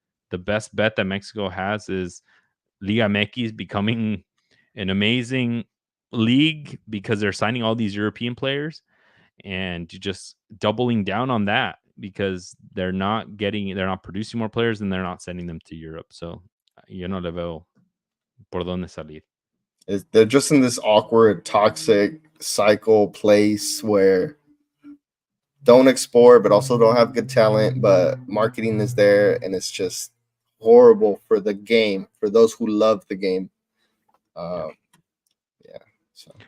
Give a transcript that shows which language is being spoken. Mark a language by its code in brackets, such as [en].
[en] The best bet that Mexico has is Liga MX becoming an amazing league because they're signing all these European players and just doubling down on that because they're not producing more players and they're not sending them to Europe. [es] So yo no le veo por dónde salir. [en] They're just in this awkward, toxic cycle place where don't export, but also don't have good talent, but marketing is there, and it's just horrible for the game for those who love the game. Yeah. Uh, yeah, so